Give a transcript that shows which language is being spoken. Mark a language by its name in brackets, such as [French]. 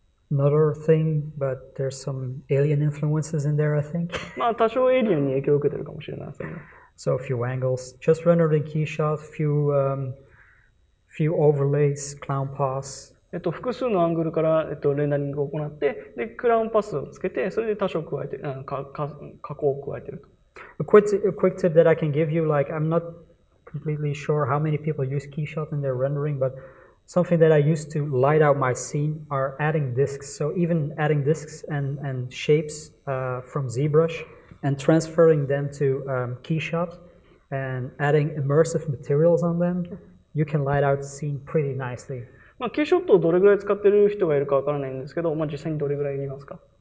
[English] Another thing, but there's some alien influences in there, I think. [Japanese] 多少エイリアンに影響を受けてるかもしれないですね。 [English] So a few angles, just rendered in KeyShot, few overlays, clown pass. [Japanese] 複数のアングルから、レンダリングを行って、で、クラウンパスをつけて、それで多少加えて、加工を加えていると。 [English] A quick tip that I can give you, like, I'm not completely sure how many people use KeyShot in their rendering, but something that I used to light out my scene are adding disks. So even adding disks and shapes from ZBrush and transferring them to KeyShot and adding immersive materials on them, you can light out the scene pretty nicely. [Japanese] キーショットをどれぐらい使ってる人がいるかわからないんですけど、実際にどれぐらいいますか